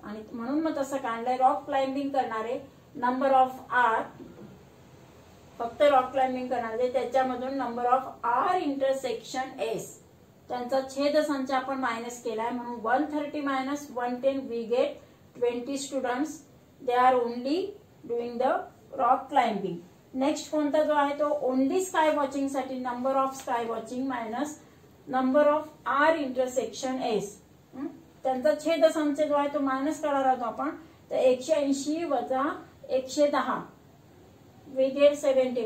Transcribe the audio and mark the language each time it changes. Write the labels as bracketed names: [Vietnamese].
[Marathi] आणि म्हणून मग तसं काढलंय. रॉक क्लाइम्बिंग करणारे नंबर ऑफ आर, फक्त रॉक क्लाइम्बिंग करणारे त्याच्यामधून number of R intersection S, त्यांचा छेद संच आपण मायनस केलाय. म्हणून 130 minus 110 [English] We get 20 students. They are only doing the rock climbing. [Marathi] Next कोणता जो आहे तो ओनली स्काय वॉचिंग साठी number of sky watching minus number of R intersection S. त्यांचा छेद संच जो आहे तो मायनस करणार आहोत आपण. तर 180 वजा 110 [English] We get 70.